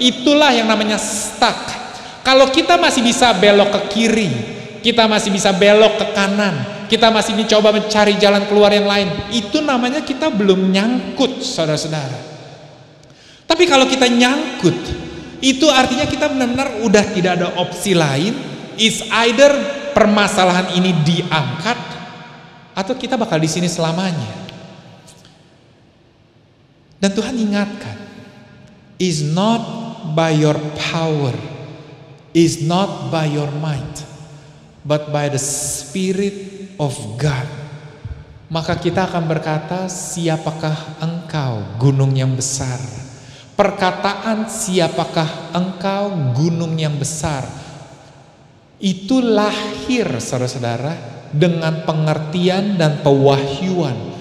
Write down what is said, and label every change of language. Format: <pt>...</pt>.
<id>Itulah yang namanya stuck. Kalau kita masih bisa belok ke kiri, kita masih bisa belok ke kanan, kita masih mencoba mencari jalan keluar yang lain, itu namanya kita belum nyangkut, saudara-saudara. Tapi kalau kita nyangkut, itu artinya kita benar-benar udah tidak ada opsi lain.</id> <en>Is either</en> <id>permasalahan ini diangkat atau kita bakal di sini selamanya. Dan Tuhan ingatkan,</id> <en>is not by your power, is not by your might, but by the Spirit of God.</en> <id>Maka kita akan berkata, siapakah engkau gunung yang besar? Perkataan siapakah engkau gunung yang besar, itu lahir saudara-saudara dengan pengertian dan pewahyuan</id>